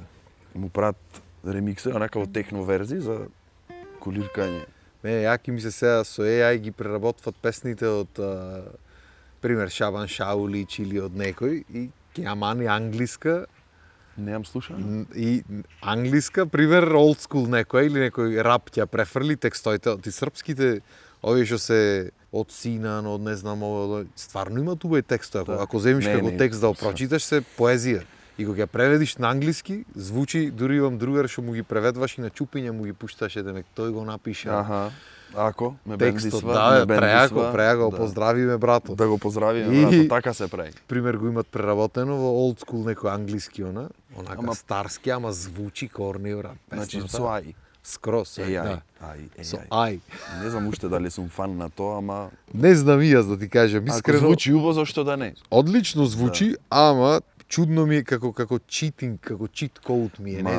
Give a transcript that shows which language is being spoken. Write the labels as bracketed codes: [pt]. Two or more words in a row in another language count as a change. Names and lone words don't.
[mk] Му прават ремикси, онака во техно верзии за кулиркање. Јаки ми се сега со AI ги преработват песните од пример Шабан Шаулич или од некој и ќе ја мани англиска Неам слушано. и англиска, пример [en] old school [mk] некој или некој рап ќе ја префрли текстоите, ти српските овие што се од Синан, од не знам ово, стварно има убави текстови. Да. Ако земиш Не, како не. текст да го прочиташ се поезија. И кога ќе преведиш на англиски, звучи, дури имам другар што му ги преведваш и на чупиња му ги пушташе, демек тој го напиша. Аха. Ако ме Текстот, бендисва, да, ме преако, бендисва, го да. поздравиме брато. Да го поздравиме, И- брато, така се прави. Пример го имат преработено во [en] old school [mk] некој англиски онака Ама- старски, ама звучи корни брат. Значи песната. со AI. Скрос, AI. да. AI. Со ај. Не знам уште дали сум фан на тоа, ама Не знам и јас да ти кажам, ако искрено. звучи убаво, зашто да не? Одлично звучи, ама чудно ми е како читинг, како [en] cheat code [mk] ми е, не